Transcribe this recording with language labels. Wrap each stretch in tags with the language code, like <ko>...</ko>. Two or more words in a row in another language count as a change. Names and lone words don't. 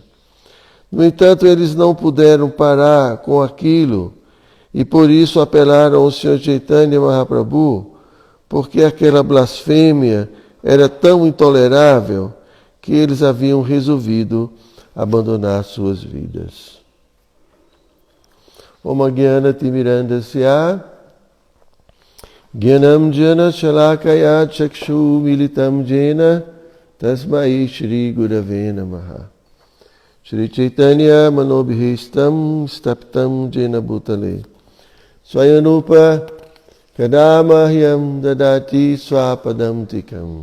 <pt>No entanto, eles não puderam parar com aquilo e por isso apelaram ao Sr. Chaitanya Mahaprabhu, porque aquela blasfêmia era tão intolerável que eles haviam resolvido abandonar suas vidas.</pt> <sa>Om Jnana Timirandasya Jnanam Jana Shalakaya Chakshu Militam Jena Tasmai Shri Gurave Namaha. Shri Chaitanya Manobhistam Staptam Jena Bhutale Swayanupa Kadamahyam Dadati Swapadam Tikam.</sa>